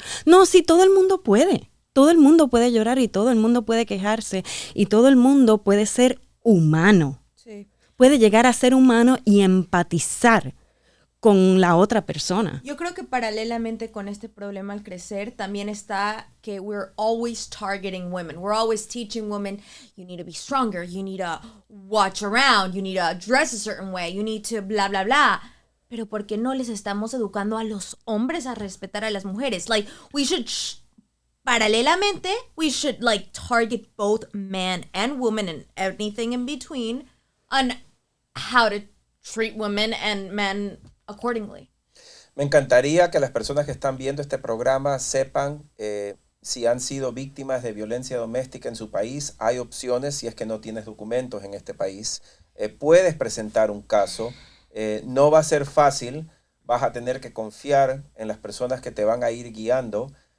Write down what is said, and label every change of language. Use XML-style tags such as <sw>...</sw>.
<es>No, sí, todo el mundo puede. Todo el mundo puede llorar y todo el mundo puede quejarse. Y todo el mundo puede ser humano. Sí. Puede llegar a ser humano y empatizar con la otra persona. Yo creo que paralelamente con este problema al crecer también está que we're always targeting women.</es> <en>We're always teaching women, you need to be stronger, you need to watch around, you need to dress a certain way, you need to bla, bla, bla.</en> <es>Pero ¿por qué no les estamos educando a los hombres a respetar a las mujeres?</es> <en>Like, we should, paralelamente, we should like target both man and woman and anything in between on how to treat women and men accordingly.</en> <es>Me encantaría que las personas que están viendo este programa sepan si han sido víctimas de violencia doméstica en su país. Hay opciones si es que no tienes documentos en este país. Puedes presentar un caso. No va a ser fácil. Vas a tener que confiar en las personas que te van a ir guiando.</es>